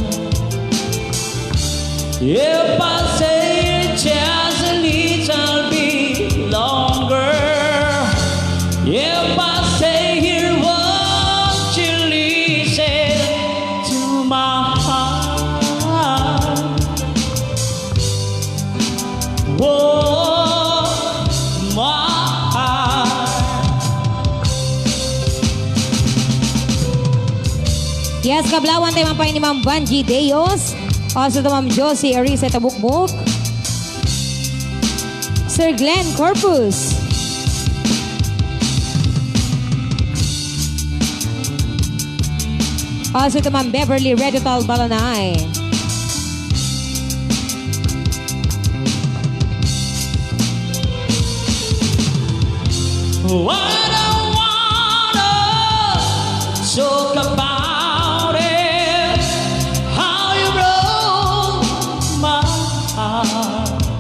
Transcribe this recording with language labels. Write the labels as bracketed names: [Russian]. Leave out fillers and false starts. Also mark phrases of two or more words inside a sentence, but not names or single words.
[English] If I say it just a little bit longer, if I say here, won't you listen to my heart? Oh, my heart. Yes, [Iloko] kablawan tayo mampay ni Ma'am Vanji Deos. [English] Also to Ma'am Josie Arisa Tabukbuk. Sir Glenn Corpus. Also to Ma'am Beverly Redotal Balanay. Oh, I don't wanna talk about it, how you broke my heart.